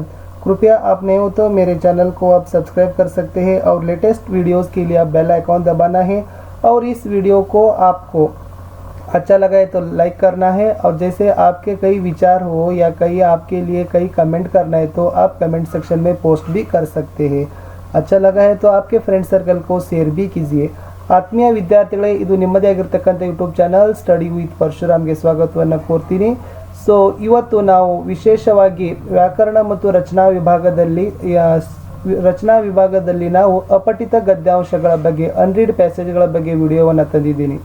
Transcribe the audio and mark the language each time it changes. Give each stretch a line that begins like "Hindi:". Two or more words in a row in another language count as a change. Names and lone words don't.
Hindi: कृपया आप नए हो तो मेरे चैनल को आप सब्सक्राइब कर सकते हैं और
English: latest videos
Hindi: के लिए आप
English: bell icon
Hindi: दबाना है और इस वीडियो को आपको अच्छा लगा है तो लाइक करना है और जैसे आपके कई विचार हो या कई आपके लिए कई कमेंट करना है तो आप
English: comment section
Hindi: में पोस्ट भी कर सकते हैं। अच्छा लगा है तो आपके
English: friend circle
Hindi: को शेयर भी कीजिए।
Kannada: ಆತ್ಮೀಯ ವಿದ್ಯಾರ್ಥಿಗಳೇ, ಇದು ನಿಮ್ಮದೇ ಆಗಿರತಕ್ಕಂಥ
English: YouTube channel
Kannada: ಸ್ಟಡಿ ವಿತ್ ಪರಶುರಾಮ್ಗೆ ಸ್ವಾಗತವನ್ನು ಕೋರ್ತೀನಿ. ಸೊ ಇವತ್ತು ನಾವು ವಿಶೇಷವಾಗಿ ವ್ಯಾಕರಣ ಮತ್ತು ರಚನಾ ವಿಭಾಗದಲ್ಲಿ ನಾವು ಅಪಠಿತ ಗದ್ಯಾಂಶಗಳ ಬಗ್ಗೆ
English: unread passages
Kannada: ಬಗ್ಗೆ ವಿಡಿಯೋವನ್ನು ತಂದಿದ್ದೀನಿ.